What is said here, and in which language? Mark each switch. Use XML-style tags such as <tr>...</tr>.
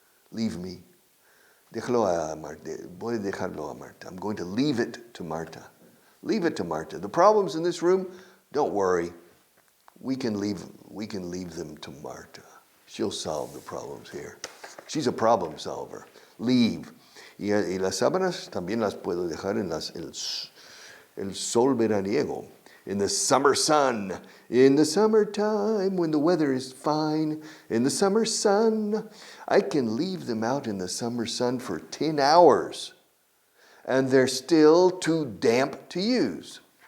<en>Leave me.</en> <es>Déjalo a Marta. Voy a dejarlo a Marta.</es> <en>I'm going to leave it to Marta. Leave it to Marta. The problems in this room, don't worry. We can leave them to Marta. She'll solve the problems here. She's a problem solver. Leave.</en> <es>Y las sábanas también las puedo dejar en el sol veraniego.</es> <en>In the summer sun. In the summertime when the weather is fine. In the summer sun. I can leave them out in the summer sun for 10 hours. And they're still too damp to use.</en>